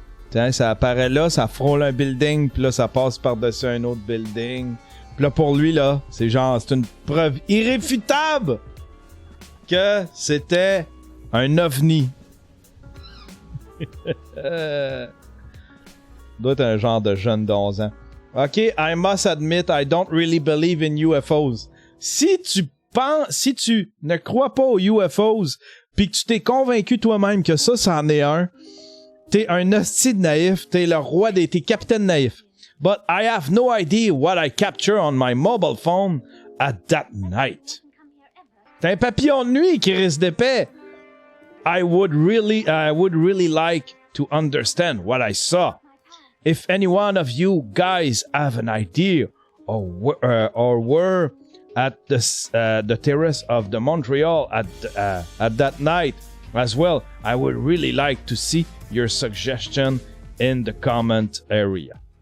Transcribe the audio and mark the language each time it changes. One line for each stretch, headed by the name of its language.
French: Tiens, ça apparaît là, ça frôle un building, puis là, ça passe par-dessus un autre building. Puis là, pour lui, là, c'est une preuve irréfutable que c'était un ovni. Doit être un genre de jeune d'11 ans.
English: OK, I must admit, I don't really believe in UFOs.
French: Si tu ne crois pas aux UFOs, pis que tu t'es convaincu toi-même que ça en est un, t'es un hostie de naïf, t'es le roi t'es capitaine naïf.
English: But I have no idea what I capture on my mobile phone at that night.
French: T'es un papillon de nuit qui risque d'épais.
English: I would really like to understand what I saw. If any one of you guys have an idea or were at the terrace of the Montreal at that night as well, I would really like to see your suggestion in the comment area.